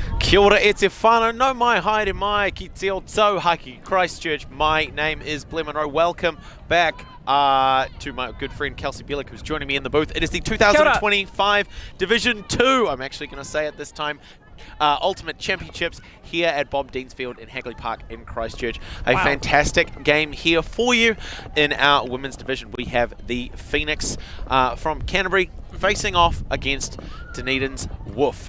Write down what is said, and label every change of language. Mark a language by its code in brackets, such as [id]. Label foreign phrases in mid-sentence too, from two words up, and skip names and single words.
[mi] Kia ora e te whānau, no mai haere mai ki te o Tauhaki, Christchurch. [en] My name is Blem Monroe. Welcome back to my good friend Kelsey Bielik, who's joining me in the booth. It is the 2025 Division 2, I'm actually going to say it this time, Ultimate Championships here at Bob Deansfield in Hagley Park in Christchurch. A fantastic game here for you. In our women's division, we have the Phoenix from Canterbury facing off against Dunedin's Woof.